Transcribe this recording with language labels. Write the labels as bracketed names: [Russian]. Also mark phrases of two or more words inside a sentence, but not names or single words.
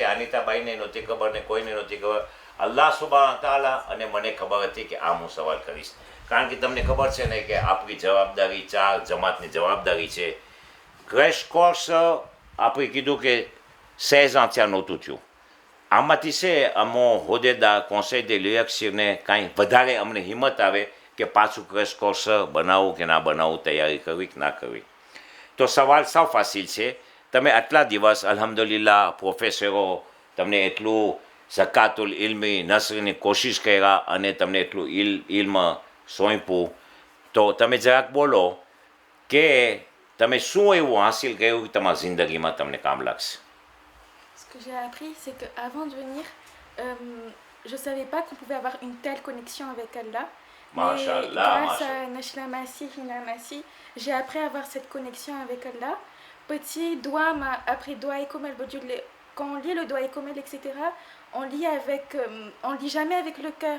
[Gujarati] અનિતાબાઈને નહોતી ખબર ને કોઈને નહોતી ખબર. [Arabic] الله سبحان تعالى [Gujarati] અને મને ખબર હતી કે આ હું સવાલ કરીશ. કારણ કે તમને ખબર છે ને કે આપણી જવાબદારી 4 જમાતની જવાબદારી છે. ક્રેશ કોર્સ આપણે કીધું કે 16 ans ત્યાં નહોતું થયું. આમાંથી છે અમો હોદ્દેદાર કોન્સેલ de l'Archive કાંઈ વધારે અમને હિંમત આવે કે પાછું ક્રેશ કોર્સ બનાવવું કે ના બનાવવું, તૈયારી કરવી કે ના કરવી. તો સવાલ સાવ ફાસિલ છે. તમે આટલા દિવસ અલ્હમ્દુલિલ્લાહ પ્રોફેસરો તમને એટલું ઝકાતુલ ઇલ્મી નસરની કોશિશ કર્યા અને તમને એટલું ઇલ્મ સોંપ્યું. તો તમે જરાક બોલો કે તમે શું એવું હાંસિલ કર્યું કે તમારી જિંદગીમાં તમને કામ લાગશે. [French] Ce que j'ai appris, c'est qu'avant de venir, je ne savais pas qu'on pouvait avoir une telle connexion avec Allah. Masha'Allah, Grâce à Nashla Massi, Hina Massi, j'ai appris à avoir cette connexion avec Allah. Petit doigt m'a appris doigt et komel. Quand on lit le doigt et komel, etc., on lit jamais avec le cœur.